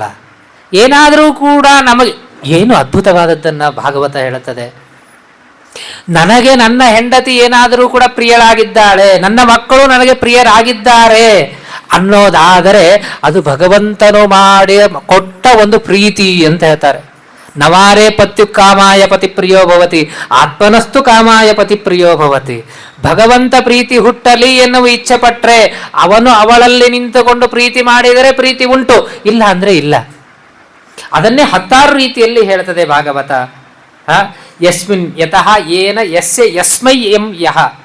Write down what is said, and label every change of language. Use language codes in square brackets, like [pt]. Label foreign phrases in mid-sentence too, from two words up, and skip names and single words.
[kn] ಏನಾದರೂ ಕೂಡ ನಮಗೆ ಏನು ಅದ್ಭುತವಾದದ್ದನ್ನು ಭಾಗವತ ಹೇಳುತ್ತದೆ. ನನಗೆ ನನ್ನ ಹೆಂಡತಿ ಏನಾದರೂ ಕೂಡ ಪ್ರಿಯಳಾಗಿದ್ದಾಳೆ, ನನ್ನ ಮಕ್ಕಳು ನನಗೆ ಪ್ರಿಯರಾಗಿದ್ದಾರೆ ಅನ್ನೋದಾದರೆ ಅದು ಭಗವಂತನು ಮಾಡಿ ಕೊಟ್ಟ ಒಂದು ಪ್ರೀತಿ ಅಂತ ಹೇಳ್ತಾರೆ. [sa] ನವಾರೇ ಪತ್ಯು ಕಾಮಾಯ ಪತಿ ಪ್ರಿಯೋ ಭವತಿ, ಆತ್ಮನಸ್ತು ಕಾಮಾಯ ಪತಿ ಪ್ರಿಯೋ ಭವತಿ. [kn] ಭಗವಂತ ಪ್ರೀತಿ ಹುಟ್ಟಲಿ ಎನ್ನುವ ಇಚ್ಛೆ ಪಟ್ರೆ ಅವನು ಅವಳಲ್ಲಿ ನಿಂತುಕೊಂಡು ಪ್ರೀತಿ ಮಾಡಿದರೆ ಪ್ರೀತಿ ಉಂಟು, ಇಲ್ಲ ಅಂದ್ರೆ ಇಲ್ಲ. ಅದನ್ನೇ 10 ರೀತಿಯಲ್ಲಿ ಹೇಳ್ತದೆ ಭಾಗವತ. [sa] ಯಸ್ಮಿನ್ ಯತಃ ಏನ ಯಸ್ಯ ಯಸ್ಮೈ ಎಂ ಯಹ.